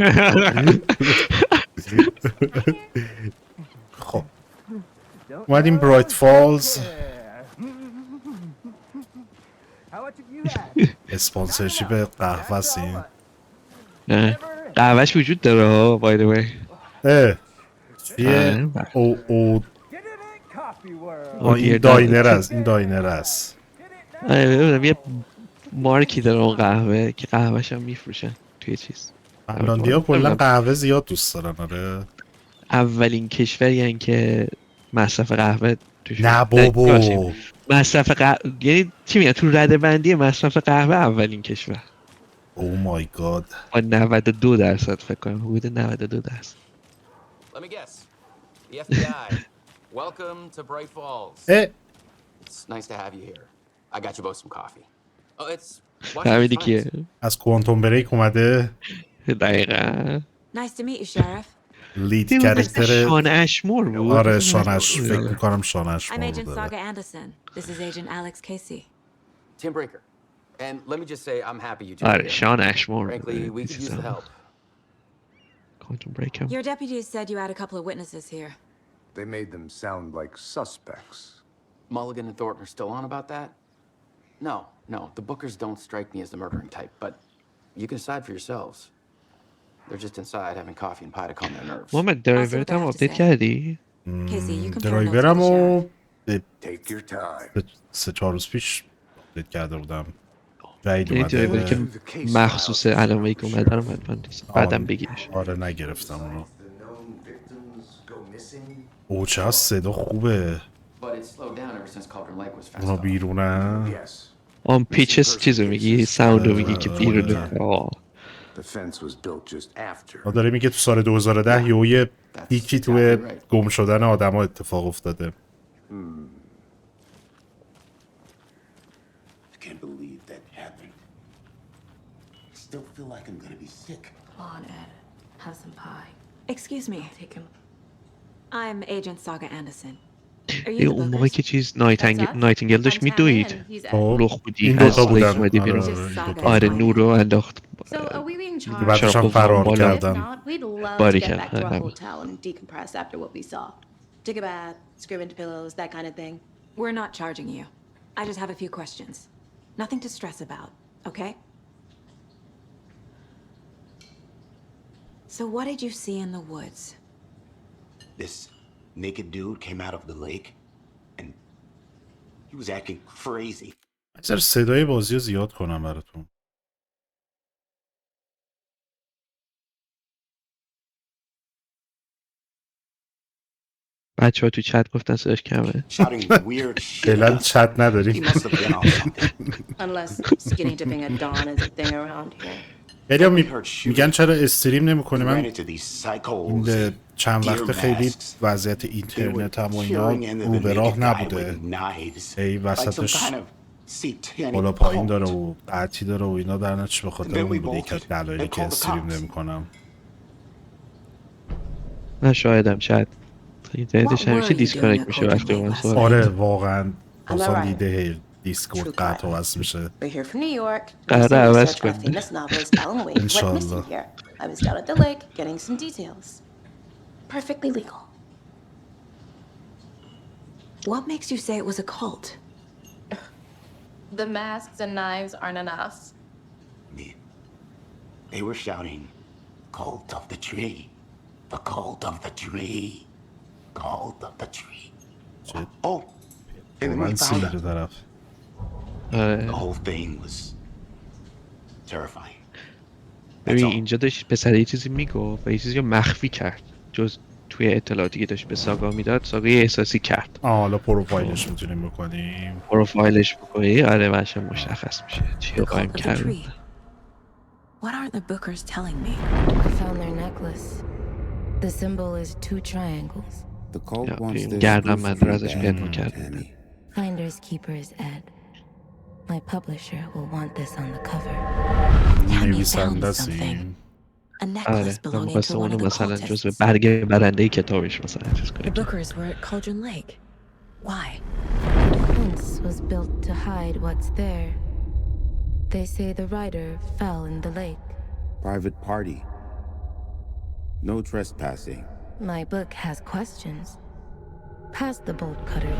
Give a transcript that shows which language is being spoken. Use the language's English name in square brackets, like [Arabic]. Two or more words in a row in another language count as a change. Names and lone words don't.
[Persian] خب اومدیم برایت فالز اسپانسرشیپ قهوه هستیم قهوهش وجود داره ها [English] by the way [Persian] یه این داینر هست یه مارکی داره اون قهوه که قهوهش هم میفروشن توی چیز فنلاندی ها کلا قهوه زیاد دوست دارن آره اولین کشوری هن که مصرف قهوه توش نه بابا مصرف قهوه یعنی چی میگن تو رده بندی مصرف قهوه اولین کشور [English] Oh my God [Persian] با 92% فکر کنم حدود 92%. [English] Let me guess. The FBI. Welcome to Bright Falls. It's nice to have you here. I got you both some coffee. Oh, it's [Persian] فهمیدی که از کوانتوم بریک اومده دقیقا [English] Nice to meet you, Sheriff. lead character [Persian] شان اشمور بود آره شانش فکر میکنم شانش [English] I'm Agent [Persian] بوده [English] Saga Anderson. This is Agent Alex Casey. Tim Breaker. And let me just say I'm happy you two [Persian] آره [English] are here. [Persian] شان اشمور [English] Frankly, we could use the help. [Persian] کوانتوم بریک هم [English] Your deputies said you had a couple of witnesses here. They made them sound like suspects. Mulligan and Thornton are still on about that? No. The Bookers don't strike me as the murdering type, but you can decide for yourselves. They're just inside having coffee and pie to calm their nerves. [Persian] محمد درایورت هم آپدیت کردی؟ [English] Casey, you confirm those to the [Persian] درایورم رو [English] Take your time. [Persian] 3-4 روز پیش آپدیت کرده بودم جدید یعنی درایوری که اومده مخصوص علم ویک اومده رو حتما بعدم بگیرش آره نگرفتم اونو او چه صدا خوبه [English] But it slowed down ever since Cauldron Lake was [Persian] اونا [English] fenced off. [Persian] بیرونن [English] Yes. [Persian] آن پیچس چیزو میگی ساوند رو میگی که بیرون [English] The fence was built just after. [Persian] داره میگه تو سال 2010 یه پیکی توی گم شدن آدم ها اتفاق افتاده [English] I can't believe that happened. I still feel like I'm gonna be sick. Come on, Ed. Have some pie. Excuse me. Take him. I'm Agent Saga Anderson. Are you the [Persian] اون موقعی [English] Bookers? [Persian] که چیز نایتینگل داشت میدوید رخ بودی این از دوتا لیک بودن اومدی بیرون آره نور رو انداخت [English] So are we being charged? [Persian] بعدش هم فرار کردن [English] We'd love to [Persian] باری [English] get back to our [Persian] کردن [English] hotel and decompress after what we saw. Take a bath, scream into pillows, that kind of thing. We're not charging you. I just have a few questions. Nothing to stress about, okay? So what did you see in the woods? This naked dude came out of the lake, and he was acting crazy. [Persian] بذار صدای بازی رو زیاد کنم براتون بچه ها تو چت گفتن صداش کمه [English] Shouting weird shit. [Persian] فعلا چت [English] He [Persian] نداریم [English] must have been on something. Unless skinny dipping at dawn is a thing around here. [Persian] خیلی میگن چرا استریم نمیکنه [English] Ran [Persian] من [English] into these psychos. [Persian] این چند [English] deer [Persian] وقت خیلی [English] masks. [Persian] وضعیت [English] They were [Persian] اینترنت هم و [English] cheering [Persian] اینا [English] into [Persian] رو [English] the [Persian] به راه [English] naked guy [Persian] نبوده [English] with knives. [Persian] ای [English] Like some [Persian] وسطش [English] kind of satanic [Persian] بالا پایین [English] cult. [Persian] داره و قطعی داره و اینا در نتیجه به خاطر [English] Then we [Persian] اون بوده یکی از [English] bolted [Persian] دلایلی [English] and [Persian] که [English] called the [Persian] استریم [English] cops. [Persian] نمیکنم من شاهدم چت اینترنتش [English] What were [Persian] همیشه [English] you doing [Persian] دیسکانکت [English] at [Persian] میشه [English] Cauldron [Persian] وقتی [English] Lake [Persian] من [English] last [Persian] صحبت آره واقعا [English] I'm [Persian] بازم [English] a writer. [Persian] دیده دیسکورد [English] True [Persian] قطع و [English] crime. [Persian] وصل میشه [English] We're here from New York. [Persian] قراره [English] Recently [Persian] عوض [English] researched our [Persian] کنی [English] famous novelist Alan Wake went [Persian] Inshallah. [English] missing here. I was down at the lake getting some details. Perfectly legal. What makes you say it was a cult? The masks and knives aren't enough. They were shouting, "Cult of the tree, the cult of the tree, cult of the tree." Oh, and then we [Persian] من [English] found [Persian] سیلر [English] them. [Persian] طرف [English] The whole thing was terrifying. [Persian] ببین اینجا داشت پسر یه چیزی میگفت و یه چیزی رو مخفی کرد جز توی اطلاعاتی که داشت به ساگا میداد. ساگا یه احساسی کرد. حالا پروفایلش میتونیم بکنیم. پروفایلش بکنی آره باشه مشخص میشه چی [English] The [Persian] رو قایم [English] cult of the [Persian] کرد. [English] tree. What aren't the Bookers telling me? I found their necklace. The symbol is 2 triangles. The cult wants [Persian] این [English] this [Persian] گردن [English] spoof [Persian] من [English] tree رو ازش back, [Persian] پیدا کرد. [English] Tammy. Finders keepers Ed. My publisher will want this on the cover. Tammy found [Persian] نویسنده [English] something. [Persian] سیم. [English] A necklace [Persian] آره و [English] belonging to [Persian] میخواسته [English] one [Persian] اونو [English] of the [Persian] مثلا جز [English] cultists. [Persian] برگ برنده کتابش مثلا چیز [English] The [Persian] کنه. [English] Bookers were at Cauldron Lake. Why? The fence was built to hide what's there. They say the writer fell in the lake. Private party. No trespassing. My book has questions. Past the bolt cutters.